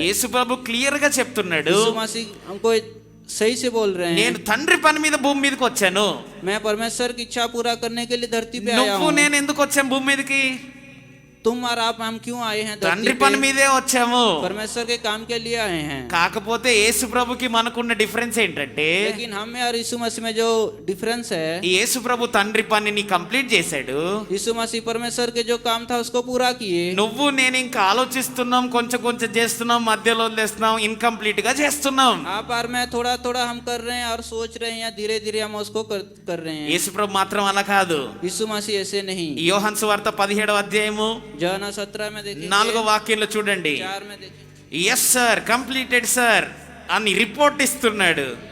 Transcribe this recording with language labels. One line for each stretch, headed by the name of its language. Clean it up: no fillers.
Telugu: యేసు ప్రభు clear గా చెప్తున్నాడు,
Hindi: यीशु मसीह हमको सही से बोल रहे
Telugu: నేను
Hindi: हैं,
Telugu: తండ్రి పని మీద భూమి మీదకి వచ్చాను.
Hindi: मैं परमेश्वर की इच्छा पूरा करने के लिए धरती पे आया
Telugu: నువ్వు
Hindi: हूँ।
Telugu: నేను ఎందుకు వచ్చాం భూమి మీదకి?
Hindi: तुम और आप हम क्यों आए हैं धरती
Telugu: తండ్రి పని
Hindi: पे?
Telugu: మీదే వచ్చాము.
Hindi: परमेश्वर के काम के लिए आए हैं।
Telugu: కాకపోతే యేసు ప్రభుకి మనకున్న డిఫరెన్స్ ఏంటంటే,
Hindi: लेकिन हम में और यीशु मसीह में जो डिफरेंस है,
Telugu: ఈ యేసు ప్రభు తండ్రి పనిని కంప్లీట్ చేశాడు.
Hindi: यीशु मसीह परमेश्वर के जो काम था उसको पूरा किए।
Telugu: నువ్వు నేను ఇంకా ఆలోచిస్తున్నాం, కొంచెం కొంచెం చేస్తున్నాం, మధ్యలో వదిలేస్తున్నాం, ఇన్కంప్లీట్ గా చేస్తున్నాం.
Hindi: आप और मैं थोड़ा थोड़ा हम कर रहे हैं और सोच रहे हैं, या धीरे धीरे हम उसको कर रहे हैं।
Telugu: యేసు ప్రభు మాత్రం అలా కాదు.
Hindi: यीशु मसीह ऐसे नहीं।
Telugu: ఈ యోహాను సువార్త 17వ అధ్యాయము
Hindi: యోహాను 17 में देखेंगे,
Telugu: 4వ వాక్యంలో చూడండి.
Hindi: 4 में देखेंगे,
English: yes sir, completed sir
Telugu: అని రిపోర్ట్ ఇస్తున్నాడు.